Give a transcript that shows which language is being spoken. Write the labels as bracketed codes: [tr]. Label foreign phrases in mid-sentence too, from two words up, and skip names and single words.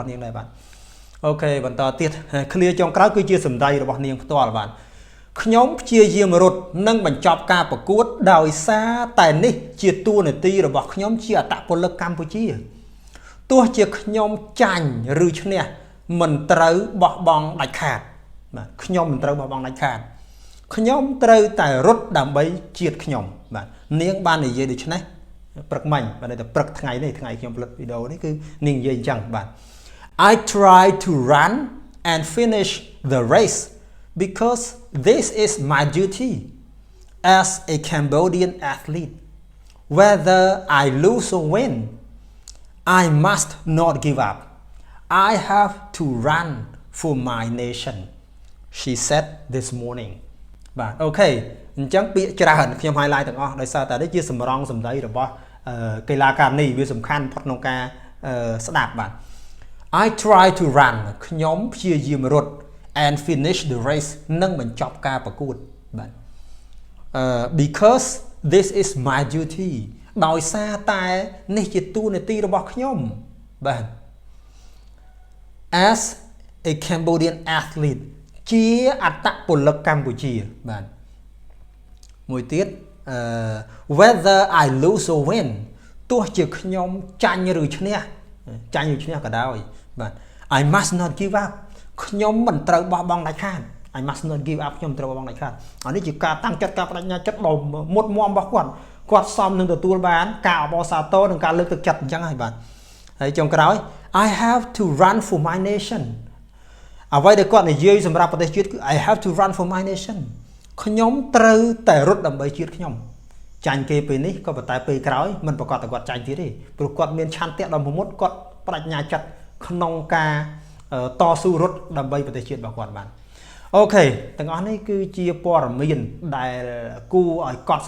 [km] នាងដែរបាទអូខេបន្តទៀត clear ចុងក្រោយគឺជាសម្ដីរបស់នាងផ្ទាល់បាទខ្ញុំព្យាយាមរត់និងបញ្ចប់ការប្រកួតដោយសារតែនេះជាតួនាទីរបស់ខ្ញុំជាអត្តពលិកកម្ពុជាទោះជាខ្ញុំចា ញ់ឬឈ្នះមិនត្រូវបោះបង់ដាច់ខាតបាទខ្ញុំមិនត្រូវបោះបង់ដាច់ខាតខ្ញុំត្រូវតែរត់ដើម្បីជាតិខ្ញុំបាទនាងបាននិយាយដូច្នេះព្រឹកមិញបាទ តែព្រឹកថ្ងៃនេះថ្ងៃខ្ញុំផលិតវីដេអូនេះគឺនាងនិយាយអញ្ចឹងបាទ [en] I try to run and finish the race because this is my duty as a Cambodian athlete whether I lose or win I must not give up I have to run for my nation she said this morning [km] បាទអូខេអញ្ចឹងពាក្យច្រើនខ្ញុំ highlight ទាំងអស់ដោយសារតែនេះជាសម្រងសម្ដីរបស់កីឡាករនេះវាសំខាន់ផុតក្នុងការស្ដាប់បាទ [en] I try to run [km] ខ្ញុំព្យាយាមរត់ [en] and finish the race [km] និងបញ្ចប់ការប្រកួតបាទ [en] because this is my duty [km] ដោយសារតែនេះជាតួនាទីរបស់ខ្ញុំបាទ [en] as a Cambodian [km] athlete ជាអត្តពលិកកម្ពុជាបាទមួយទៀត [en] whether I lose or win [km] ទោះជាខ្ញុំចាញ់ឬឈ្នះក៏ដោយបាទ [en] I must not give up [km] ខ្ញុំមិនត្រូវបោះបង់ដាច់ខាត [en] I must not give up [km] ខ្ញុំត្រូវបោះបង់ដាច់ខាតអានេះជាការតាំងចិត្តការបដិញ្ញាចិត្តដ៏មុតមម របស់គាត់សមនឹងទទួលបានការអបអរសាទរនិងការលើកទឹកចិត្តអញ្ចឹងហើយបាទហើយចុងក្រោយ [en] I have to run for my nation [km] អ្វីដែលគាត់និយាយសម្រាប់ប្រទេសជាតិគឺ [en] I have to run for my nation [km] ខ្ញុំត្រូវតែរត់ដើម្បីជាតិខ្ញុំចាញ់គេពេលនេះក៏ប៉ុន្តែពេលក្រោ យមិនប្រកាសតែគាត់ចាញ់ទៀតទេព្រោះគាត់មានឆន្ទៈដ៏មុតគាត់បដិញ្ញាចិត្តក្នុងការតស៊ូរត់ដើម្បីប្រទេសជាតិរបស់គាត់បានអូខេទាំងអស់នេះគឺជាព័ត៌មានដែលគួរឲ្យកត់